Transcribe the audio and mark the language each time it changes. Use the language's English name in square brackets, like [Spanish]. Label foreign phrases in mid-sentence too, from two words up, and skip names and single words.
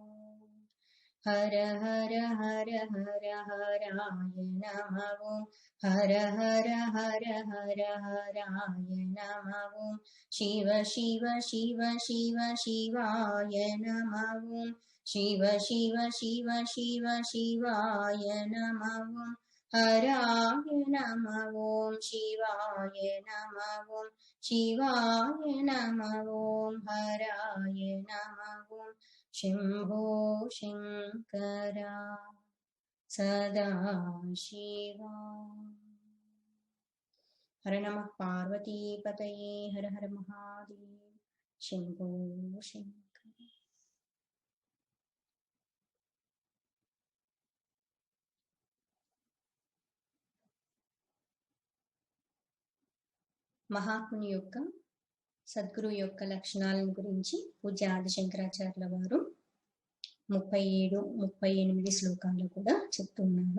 [Sanskrit] हर हर हर हर हराय नमः ओं, हर हर हर हर हराय नमः ओं, शिव शिव शिव शिव शिवाय नमः ओं, शिव शिव शिव शिव शिवाय नमः ओं, हराय नमः ओं, शिवाय नमः ओं, शिवाय नमः ओं, हराय नमः ओं। शंभो शंकरा सदा शिवा। हर नमः पार्वती पतये हर हर महादेव। शंभो शंकर। [Telugu] మహాత్ముని యొక్క సద్గురు యొక్క లక్షణాలను గురించి పూజ్య ఆది శంకరాచార్యుల వారు 37, 38 శ్లోకాల్లో కూడా చెప్తున్నారు.